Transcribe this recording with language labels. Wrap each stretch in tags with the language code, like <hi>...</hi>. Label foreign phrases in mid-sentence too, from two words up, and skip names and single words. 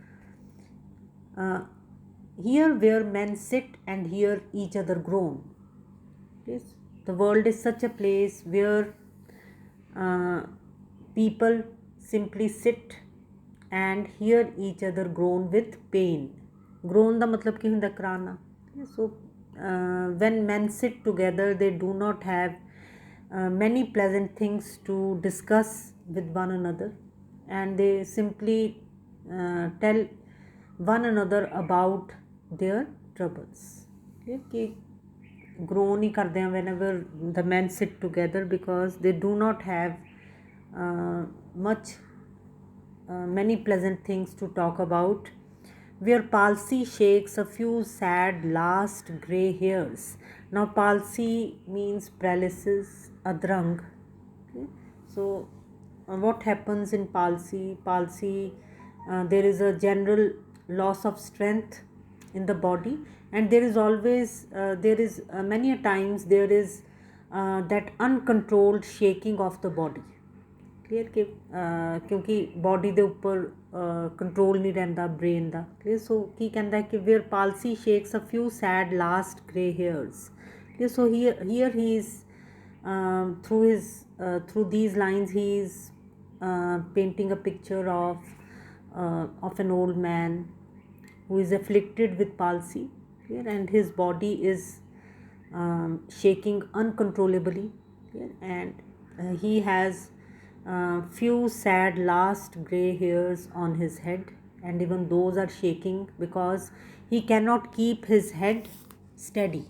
<en>Uh, Here where men sit and hear each other groan. Yes, the world is such a place where uh, people simply sit and hear each other groan with pain.</en> <pa>Groan ਦਾ ਮਤਲਬ ਕੀ ਹੁੰਦਾ ਕਰਾਨਾ.</pa> <en>So when men sit together, they do not have many pleasant things to discuss with one another, and they simply tell one another about their troubles. Okay, groan</en> <hi>ही करते हैं</hi> <en>whenever the men sit together because they do not have much many pleasant things to talk about. Where palsy shakes a few sad last grey hairs. Now palsy means paralysis, adrang. Okay? So what happens in palsy? There is a general loss of strength in the body, and there is always many a times there is that uncontrolled shaking of the body.</en> <pa>Clear</pa> <hi>कि क्योंकि</hi> <pa>बॉडी ਦੇ ਉੱਪਰ ਕੰਟਰੋਲ ਨਹੀਂ ਰਹਿੰਦਾ ਬ੍ਰੇਨ ਦਾ. ਕਲੀਅਰ. ਸੋ ਕੀ ਕਹਿੰਦਾ ਕਿ</pa> <en>where palsy shakes a few sad last grey hairs. ਕਲੀਅਰ. ਸੋ here he is through these lines he is painting a picture of an old man who is afflicted with palsy. Clear. And his body is shaking uncontrollably, and he has few sad last gray hairs on his head, and even those are shaking because he cannot keep his head steady.</en>